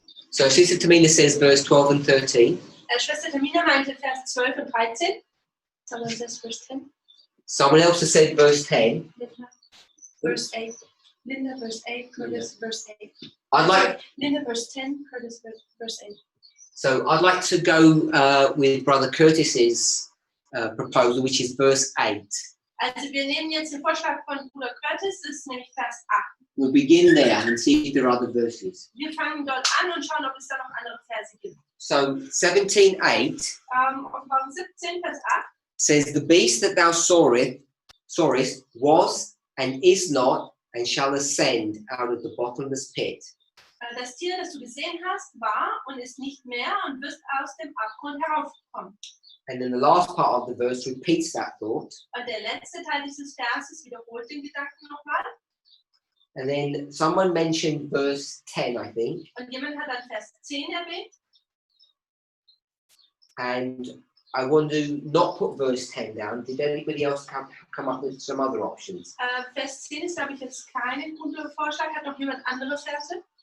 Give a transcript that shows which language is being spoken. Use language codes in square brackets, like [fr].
[en] So Sister Tamina says verse 12 and 13. [de] Schwester Tamina meinte Vers 12 und 13. [en] Someone says verse 10. Someone else has said verse 10. Verse 8. Linda verse 8, Curtis verse 8. I'd like, Linda verse 10, Curtis verse 8. so I'd like to go with Brother Curtis's proposal, which is verse 8. [de] Also wir nehmen jetzt den Vorschlag von Bruder Curtis, das ist nämlich Vers 8. [en] We'll begin there and see if there are other verses. [de] Wir fangen dort an und schauen, ob es da noch andere Verse gibt. [en] So 17:8 [de] Offenbarung 17, Vers 8. [en] says, the beast that thou sawest was and is not and shall ascend out of the bottomless pit. [de] Das Tier, das du gesehen hast, war und ist nicht mehr und wirst aus dem Abgrund heraufkommen. [en] And then the last part of the verse repeats that thought. [de] Und der letzte Teil dieses Verses wiederholt den Gedanken nochmal. [en] And then someone mentioned verse 10, I think. [de] Und jemand hat dann Vers 10 erwähnt. [en] And I want to not put verse 10 down. Did anybody else come up with some other options? [de] Vers 10 ist, glaube ich, jetzt kein guter Vorschlag. Hat noch jemand andere Verse?